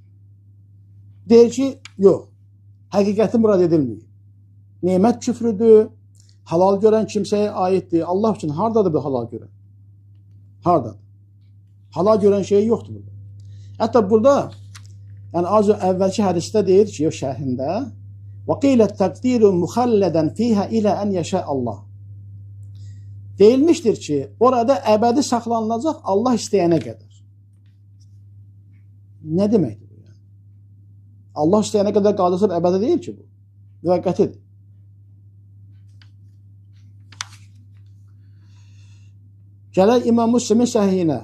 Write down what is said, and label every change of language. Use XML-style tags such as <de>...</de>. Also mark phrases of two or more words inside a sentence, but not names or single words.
<az>Deyir ki, yox, həqiqəti murad edilməyib. Nemət küfrüdür, halal görən kimsəyə aiddir. Allah üçün haradadır bu halal görən? Haradadır? Halal görən şey yoxdur burada. Hətta burada, yəni az əvvəlki hədisdə deyir ki, şərhində</az> <ar>وَقِيلَ التَّقْدِيرُ مُخَلَّدًا فِيهَا إِلَى أَنْ يَشَاءَ</ar> <az>Allah. Deyilmişdir ki, orada əbədi saxlanılacaq Allah istəyənə qədər. Nə deməkdir bu? Yəni? Allah istəyənə qədər qaldırsa əbədi deyil ki bu. Müvəqqətidir. Gələk İmam Müslimin səhihine.</az>